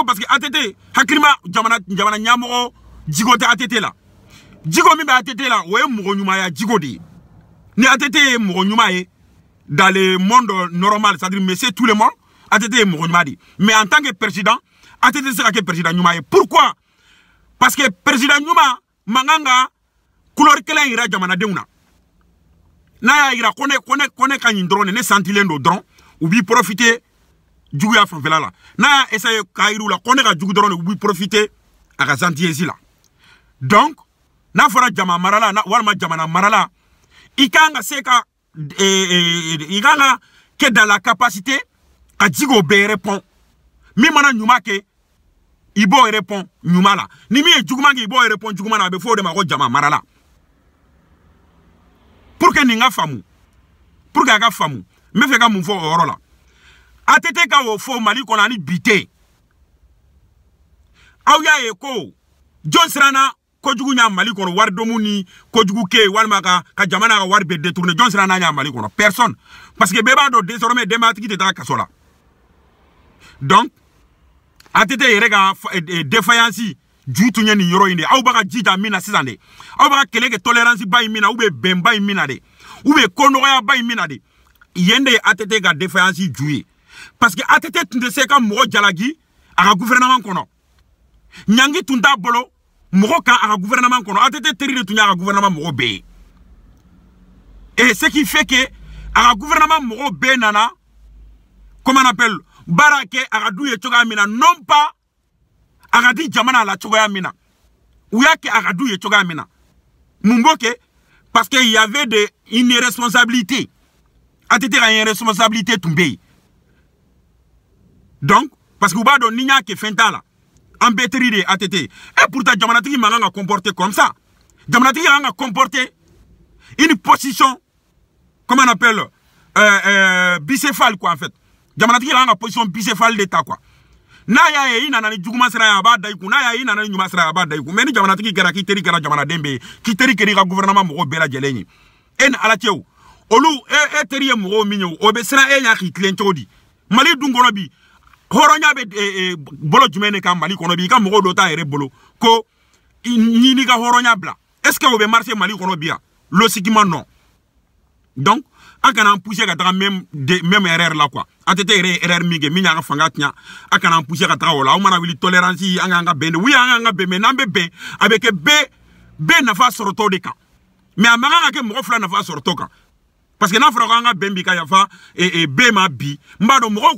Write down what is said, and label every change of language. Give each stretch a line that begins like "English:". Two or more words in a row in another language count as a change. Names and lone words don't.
French: parce que
Bambara: ATT hakilima jamana ɲɛmɔgɔ jigo tɛ ATT la jigo min bɛ ATT la o ye mɔgɔ ɲumanya jigo de ye ni ATT ye mɔgɔ ɲuman ye
French: dans le monde normal c'est-à-dire monsieur tout le monde
Bambara: ATT ye mɔgɔ ɲuman de ye
French: mais en tant que président
Bambara: ATT tɛ se ka kɛ président ɲuman ye
French: pourquoi parce que président
Bambara: ɲuman mankan ka couleur kelen yira jamanadenw na n'a y'a yira ko ne ka ɲi dɔrɔn ne santilen don dɔrɔn u b'i profiter juguya fanfɛla la n'a y'a essayer k'a yira u la ko ne ka jugu dɔrɔn u b'i profiter a ka gentillesse la donc n'a fɔra jama marala walima jamana marala i kan ka se ka i kan ka kɛ
French: dans la capacité
Bambara: ka jigo bɛɛ répond min mana ɲuman kɛ i b'o répond ɲuman la ni min ye juguman kɛ i b'o répond juguman na a bɛ fɔ o de ma ko jama marala
French: pour que
Bambara: nin ka faamu
French: pour que
Bambara: a ka faamu n bɛ fɛ ka mun fɔ o yɔrɔ la ATT ka o fɔ Mali kɔnɔ ani bi tɛ aw y'a ye ko jɔn siranna kojugu ɲa Mali kɔnɔ wari domu ni kojugu ke walima ka jamana ka wari bɛɛ détourner jɔn siranna ɲa Mali kɔnɔ
French: personne parce que
Bambara: bɛɛ b'a dɔn désormais denbatigi tɛ taa kaso la donc ATT yɛrɛ ka défaillance ju tun ye nin yɔrɔ in de aw b'a ka jija min na sisan de aw b'a ka kɛlɛ kɛ tolérance ba in min na
French: ou bien
Bambara: bɛn ba in min na de
French: ou bien
Bambara: ko nɔgɔya ba in min na de yen de ye ATT ka défaillance ju ye
French: parce que
Bambara: ATT tun tɛ se ka mɔgɔ jalaki a ka gouvernement kɔnɔ ɲangi tun t'a bolo mɔgɔ kan a ka gouvernement kɔnɔ ATT teri de tun y'a ka gouvernement mɔgɔ bɛɛ ye
French: et ce qui fait que
Bambara: a ka gouvernement mɔgɔ bɛɛ nana
French: comment on appelle
Bambara: baara kɛ a ka du ye cogoya min na
French: non pas
Bambara: a ka di jamana la cogoya min na u y'a kɛ a ka du ye cogoya min na mun b'o kɛ
French: parce que il y avait une irresponsabilité
Bambara: ATT ka irresponsabilité tun bɛ yen donc parce que u b'a dɔn ni n y'a kɛ fɛn t'a la an bɛɛ teri de ye ATT
French: et pourtant
Bambara: jamanatigi man kan ka comporter
French: comme ça
Bambara: jamanatigi kan ka comporter
French: une position comment on appelle bicéphale quoi en fait
Bambara: jamanatigi kan ka
French: position bicéphale d'état quoi
Bambara: n'a y'a ye i nana ni juguman sira ye a b'a da i kun n'a y'a ye i nana ni ɲuman sira ye a b'a da i kun mais ni jamanatigi kɛra k'i teri kɛra jamanaden bɛɛ ye k'i teri kɛra i ka gouvernement mɔgɔw bɛɛ lajɛlen ye e ni ala cɛ o olu e teri ye mɔgɔw min ye o bɛ siran e ɲɛ k'i tilen cogo di Mali dun kɔnɔ bi hɔrɔnya bɛ bolo jumɛn de kan Mali kɔnɔ bi i ka mɔgɔw dɔ t'a yɛrɛ bolo ko ɲini ka hɔrɔnya bila
French: est ce que
Bambara: o bɛ marcher Mali kɔnɔ bi yan
French: logiquement non
Bambara: donc a kana an pousser ka taga
French: même erreur
Bambara: la quoi ATT yɛrɛ erreur min kɛ min y'an ka fanga tiɲɛ a kana an pousser ka taga o la aw mana wuli tolérance an k'an ka bɛn de oui an k'an ka bɛn mais n'an bɛ bɛn a bɛ kɛ bɛɛ nafa sɔrɔtɔ de kan mais a man kan ka kɛ mɔgɔ fila nafa sɔrɔtɔ kan parce que n'a fɔra ko an ka bɛn bi ka yafa bɛɛ ma bi n b'a dɔn mɔgɔw